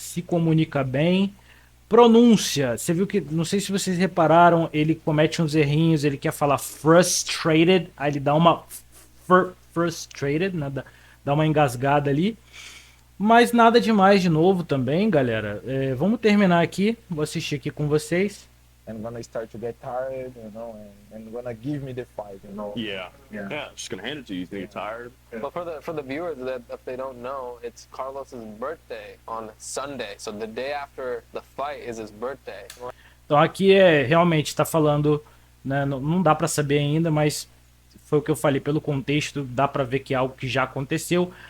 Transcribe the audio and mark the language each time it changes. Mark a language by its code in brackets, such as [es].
[pt] Se comunica bem. Pronúncia, você viu que, não sei se vocês repararam, ele comete uns errinhos, ele quer falar frustrated, aí ele dá uma frustrated, né? Dá uma engasgada ali. Mas nada demais de novo também, galera. Vamos terminar aqui. Vou assistir aqui com vocês. [en] And gonna start to get tired, you know, and gonna give me the fight, you know. Yeah, just gonna hand it to you. You think you're tired? But for the viewers that if they don't know, it's Carlos's birthday on Sunday. So the day after the fight is his birthday. [pt] Então aqui realmente está falando, né, não dá para saber ainda, mas foi o que eu falei, pelo contexto dá para ver que é algo que já aconteceu.